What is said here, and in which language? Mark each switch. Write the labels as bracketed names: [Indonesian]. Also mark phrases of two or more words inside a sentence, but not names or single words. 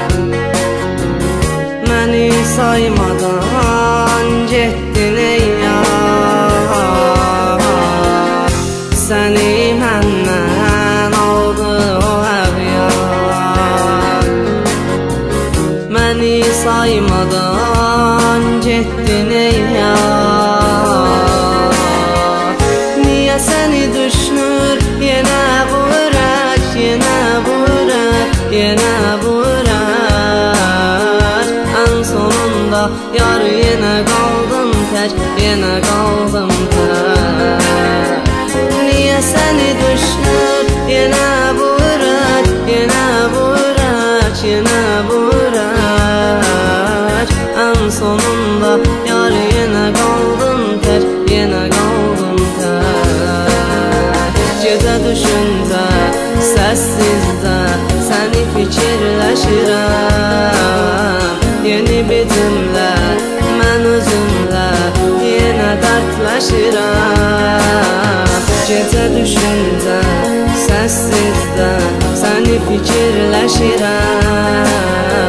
[Azerbaijani] Məni saymadan getdin ey yar. Səni məndən aldı o əğyar. Məni saymadan getdin ey yar. [Turkish] Niye seni düşünür yine bu ürək, yine bu ürək, yine bu ürək? En sonunda yar yine kaldım tek, yine kaldım tek. Niye seni düşünür yine bu ürək, yine bu ürək, yine bu ürək? En sonunda yar yine kaldım tek, yine kaldım tek. [Azerbaijani] Gecə düşüncə səssizcə səni fikirləşirəm. Yeni bir cümlə mən özümlə yenə dərdləşirəm. Gecə düşüncə səssizcə səni fikirləşirəm.